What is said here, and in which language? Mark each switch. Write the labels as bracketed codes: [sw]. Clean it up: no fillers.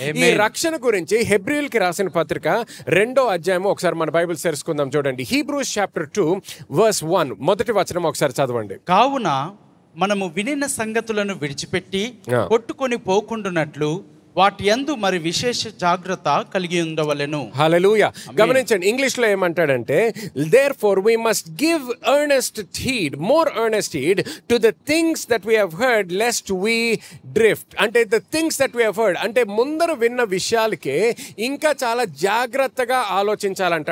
[te] ఈ రక్షణ గురించి హెబ్రీయులకి రాసిన పత్రిక 2వ అధ్యాయం ఒకసారి మన బైబిల్ తెరుచుకుందాం. చూడండి, హీబ్రూస్ చాప్టర్ 2 verse 1 మొదటి వచనం ఒకసారి చదవండి. కావున మనము వినిన సంగతులను విడిచిపెట్టి కొట్టుకొని పోకుండునట్లు వాటి యందు మరి విశేష జాగ్రత్త కలిగి ఉండవలెను. హల్లెలూయా. గమనించండి, ఇంగ్లీష్ లో ఏమంటాడంటే, [en] therefore we must give earnest heed, more earnest heed to the things that we have heard lest we drift. [te] అంటే [en] the things that we have heard [te] అంటే ముందర విన్న విషయాలకే ఇంకా చాలా జాగ్రత్తగా ఆలోచించాలంట.